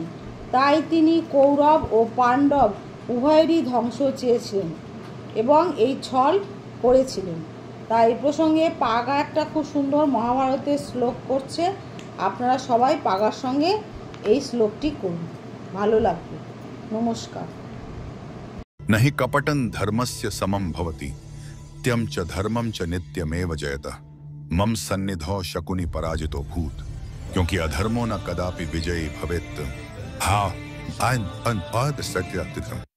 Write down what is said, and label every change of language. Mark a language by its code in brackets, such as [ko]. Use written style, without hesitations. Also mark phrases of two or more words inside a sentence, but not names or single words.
[bn] তাই তিনি কৌরব ও পাণ্ডব উভয়েরই ধ্বংস চেয়েছিলেন এবং এই ছল করেছিলেন। তাই এই প্রসঙ্গে পাগা একটা খুব সুন্দর মহাভারতের শ্লোক করছে। আপনারা সবাই পাগার সঙ্গে এই শ্লোকটি করুন, ভালো লাগবে। নমস্কার। [sa] नहि कपटं धर्मस्य समं भवति त्यं च धर्मं च नित्यमेव जयतः मम सन्निधौ शकुनि पराजितो भूत क्योंकि अधर्मो न कदापि विजयी भवेत्। [hi] हा सत्य